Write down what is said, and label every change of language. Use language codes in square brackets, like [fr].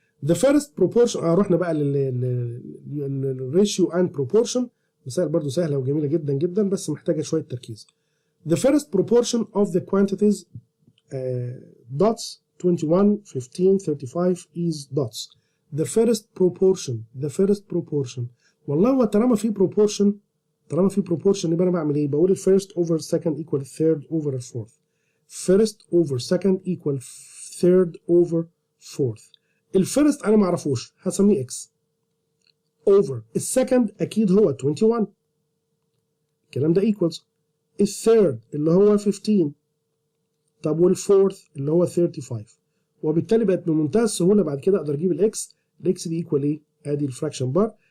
[en] The first proportion [ar] رحنا بقى للريشيو and proportion. مسائل برضو سهلة وجميلة جدا جدا بس محتاجة شوية تركيز. [en] The first proportion of the quantities dots 21, 15, 35 is dots. The first proportion. [ar] والله هو طالما في proportion يبقى انا بعمل ايه؟ بقول [en] first over second equal third over fourth. First over second equal third over fourth. [ar] الفيرست انا ما اعرفوش هسميه x over السكند اكيد هو 21 الكلام ده equals الثيرد اللي هو 15 طب والفورث اللي هو 35 وبالتالي بقت بمنتهى السهوله بعد كده اقدر اجيب الاكس دي ايكوال ايه؟ ادي الفراكشن بار.